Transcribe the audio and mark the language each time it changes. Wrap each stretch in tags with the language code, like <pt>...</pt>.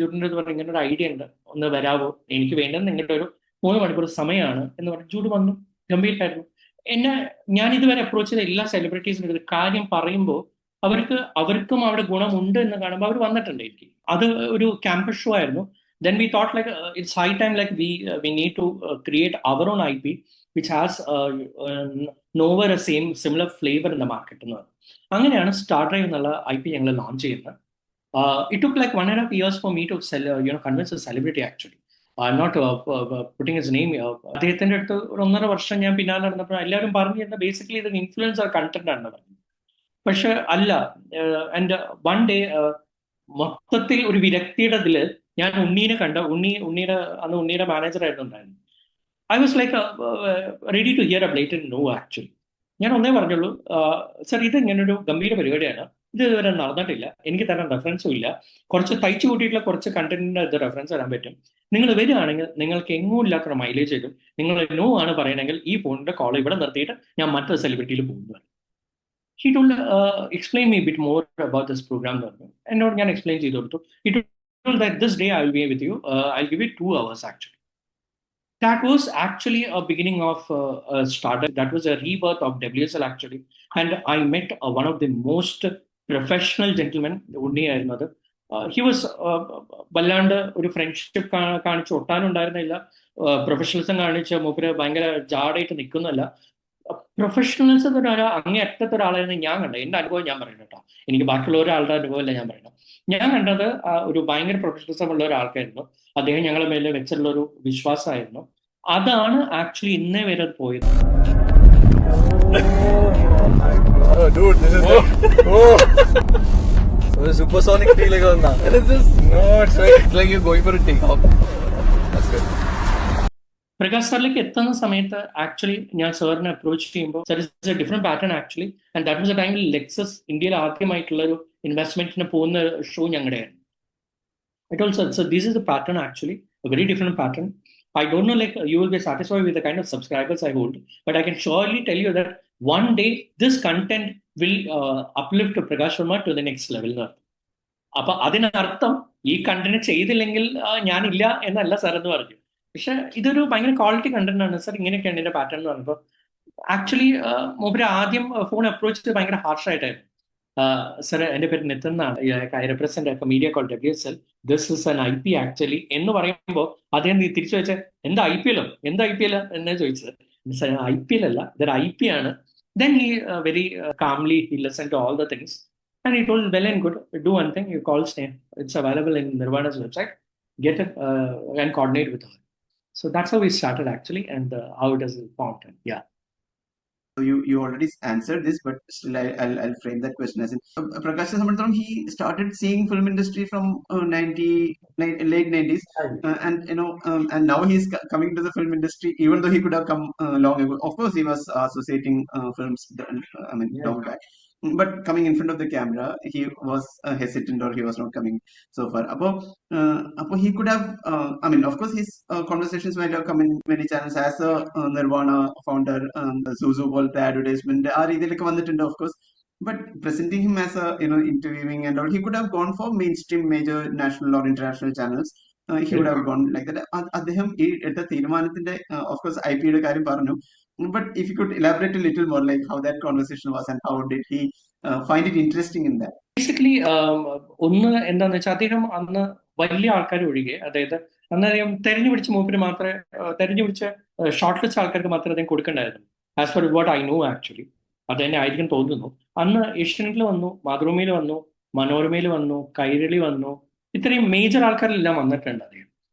<ml>ജൂഡിൻ്റെ അടുത്ത് പറഞ്ഞു ഇങ്ങനെ ഒരു ഐഡിയ ഉണ്ട്, ഒന്ന് വരാവോ, എനിക്ക് വേണ്ടത് നിങ്ങളുടെ ഒരു 3 മണിക്കൂർ സമയമാണ് എന്ന് പറഞ്ഞു. ജൂഡ് വന്നു, ഗംഭീരമായിരുന്നു. ഞാൻ ഇതുവരെ അപ്രോച്ച് ചെയ്ത എല്ലാ സെലിബ്രിറ്റീസിൻ്റെ അടുത്ത് കാര്യം പറയുമ്പോൾ അവർക്കും അവിടെ ഗുണമുണ്ട് എന്ന് കാണുമ്പോൾ അവർ വന്നിട്ടുണ്ട് എനിക്ക്. അത് ഒരു ക്യാമ്പസ് ഷോ ആയിരുന്നു.</ml> <en>Then we thought like it's high time like we need to create our own IP which has nowhere a similar flavor in the market.</en> <ml>അങ്ങനെയാണ് സ്റ്റാർ ഡ്രൈവ് എന്നുള്ള IP ഞങ്ങൾ ലോഞ്ച് ചെയ്യുന്നത്.</ml> <en>It took like 1.5 years for me to convince a celebrity actually. I'm not putting his name here.</en> <ml>അദ്ദേഹത്തിൻ്റെ അടുത്ത് 1.5 വർഷം ഞാൻ പിന്നാലെ നടന്നപ്പോൾ എല്ലാവരും പറഞ്ഞു തരുന്ന ബേസിക്കലി ഇത് ഇൻഫ്ലുവൻസർ കണ്ടന്റ് ആണെന്ന് പറഞ്ഞു. പക്ഷെ അല്ല.</ml> <en>and one day</en> <ml>മൊത്തത്തിൽ ഒരു വിരക്തിയുടെ ഇതിൽ ഞാൻ ഉണ്ണീനെ കണ്ട ഉണ്ണിയുടെ മാനേജർ ആയിരുന്നു ഉണ്ടായിരുന്നു.</ml> <en>I was like ready to hear a blatant no actually.</en> <ml>ഞാൻ ഒന്നേ പറഞ്ഞുള്ളൂ, സർ ഇത് ഇങ്ങനൊരു ഗംഭീര പരിപാടിയാണ്, ഇത് ഇതുവരെ നടന്നിട്ടില്ല, എനിക്ക് തരാൻ റെഫറൻസും ഇല്ല, കുറച്ച് തയ്ച്ചു കൂട്ടിയിട്ടുള്ള കുറച്ച് കണ്ടന്റിന്റെ ഇത് റെഫറൻസ് തരാൻ പറ്റും, നിങ്ങൾ വരികയാണെങ്കിൽ നിങ്ങൾക്ക് എങ്ങും ഇല്ലാത്ത മൈലേജ് തരും, നിങ്ങൾ നോ ആണ് പറയണമെങ്കിൽ ഈ ഫോണിന്റെ കോൾ ഇവിടെ നിർത്തിയിട്ട് ഞാൻ മറ്റൊരു സെലിബ്രിറ്റിയിൽ പോകുന്നു.</ml> <en>He told explain me a bit more about this program.</en> <ml>എന്നോട് ഞാൻ എക്സ്പ്ലെയിൻ ചെയ്തു കൊടുത്തു.</ml> <en>He told that this day I will be with you. I'll give you 2 hours actually. That was actually a beginning of a startup. That was a rebirth of WSL actually. And I met one of the most professional gentlemen, Unni</en> <ml>ആയിരുന്നത്.</ml> <en>He was</en> <ml>വല്ലാണ്ട് ഒരു friendship കാണിച്ച് ഒട്ടാനുണ്ടായിരുന്നില്ല, professionalism കാണിച്ച് മൂപ്പര് ഭയങ്കര ജാടായിട്ട് നിൽക്കുന്നല്ല. Professionals അങ്ങേ അറ്റത്തെ ഒരാളായിരുന്നു ഞാൻ കണ്ടത്. എൻ്റെ അനുഭവം ഞാൻ പറയുന്നത് കേട്ടോ, എനിക്ക് ബാക്കിയുള്ള ഒരാളുടെ അനുഭവമല്ല ഞാൻ പറയുന്നത്. ഞാൻ കണ്ടത് ഒരു ഭയങ്കര പ്രൊഫഷണലിസം ഉള്ള ഒരാൾക്കായിരുന്നു. അദ്ദേഹം ഞങ്ങളുടെ മേലെ വെച്ചുള്ള ഒരു വിശ്വാസമായിരുന്നു. അതാണ് ആക്ച്വലി ഇന്നേ വരെ പോയത്.</ml> <en>Oh, dude, this is the supersonic feeling on that. It is just it's like you're going for a takeoff. That's good.</en> <ml>Prakash സാറിലേക്ക് എത്തുന്ന സമയത്ത് ആക്ച്വലി ഞാൻ സാറിനെ അപ്രോച്ച് ചെയ്യുമ്പോൾ sir</ml> <en>is a different pattern actually and that was a</en> <ml>ടൈമിൽ Lexus ഇന്ത്യയിൽ ആദ്യമായിട്ടുള്ള ഒരു ഇൻവെസ്റ്റ്മെന്റിന് പോകുന്ന show ഞങ്ങളുടെയാണ്.</ml> <en>I told sir, so this is the pattern actually, a very different pattern. I don't know, like you will be satisfied with the kind of subscribers I hold, but I can surely tell you that one day this content will uplift Prakash Verma to the next level.</en> <ml>അപ്പൊ അതിനർത്ഥം ഈ content ചെയ്തില്ലെങ്കിൽ ഞാനില്ല എന്നല്ല sir എന്ന് പറഞ്ഞു. പക്ഷെ ഇതൊരു ഭയങ്കര ക്വാളിറ്റി കണ്ടന്റ് ആണ് സാർ, ഇങ്ങനെയൊക്കെയാണ് ഇതിന്റെ പാറ്റേൺ എന്ന് പറഞ്ഞപ്പോൾ ആക്ച്വലി മൂപ്പര് ആദ്യം ഫോൺ അപ്രോച്ച് ചെയ്ത് ഭയങ്കര ഹാർഷായിട്ടായിരുന്നു. സർ എൻ്റെ പേര് നിതിൻ എന്നാണ്,</ml> <en>I represent media call WSL, this is an IP actually</en> <ml>എന്ന് പറയുമ്പോൾ അദ്ദേഹം തിരിച്ചു വെച്ച എന്താ IPL എന്താ IPL എന്നാ ചോദിച്ചത്. IPL അല്ല, ഇതൊരു IP ആണ്.</ml> <en>Then he very calmly he listened to all the things and he told, well and good, do one thing, you call Sneha, it's available in Nirvana's website, get it and coordinate with her. So that's how we started actually, and how it has formed. Yeah. So you already answered this, but still I'll frame that question as in Prakash Samantharam, he started seeing film industry from late 90s, and and now he's coming to the film industry, even though he could have come long ago. Of course, he was associating films, long back. But coming in front of the camera, he was hesitant, or he was not coming so far. Apo he could have, of course, his conversations might have come in many channels as a Nirvana founder, Zuzu</en> <ml>പോലത്തെ</ml> <en>advertisement,</en> <ml>ആ രീതിയിലൊക്കെ വന്നിട്ടുണ്ട്,</ml> <en>of course. But presenting him as a, interviewing and all, he could have gone for mainstream major national or international channels. He would have gone like that.</en> <ml>അദ്ദേഹം ഈ എടുത്ത തീരുമാനത്തിന്റെ, of course, IP-യുടെ കാര്യം പറഞ്ഞു.</ml> <en>But if you could elaborate a little more, like how that conversation was and how did he find it interesting in that?</en> <ml>Basically ഒന്ന് എന്താന്ന് വെച്ചാൽ അദ്ദേഹം അന്ന് വലിയ ആൾക്കാർ ഒഴികെ, അതായത് അന്ന് അദ്ദേഹം തെരഞ്ഞു പിടിച്ച മൂപ്പര് മാത്രമേ, തെരഞ്ഞു പിടിച്ച ഷോർട്ട് ലിസ്റ്റ് ആൾക്കാർക്ക് മാത്രമേ അദ്ദേഹം കൊടുക്കണ്ടായിരുന്നു.</ml> <en>as far what I know actually</en> <ml>അത് തന്നെ ആയിരിക്കും തോന്നുന്നു. അന്ന് ഏഷ്യാനെറ്റിൽ വന്നു, മാതൃഭൂമിയിൽ വന്നു, മനോരമയിൽ വന്നു, കൈരളി വന്നു, ഇത്രയും മേജർ ആൾക്കാരെല്ലാം വന്നിട്ടുണ്ട് അദ്ദേഹം.</ml>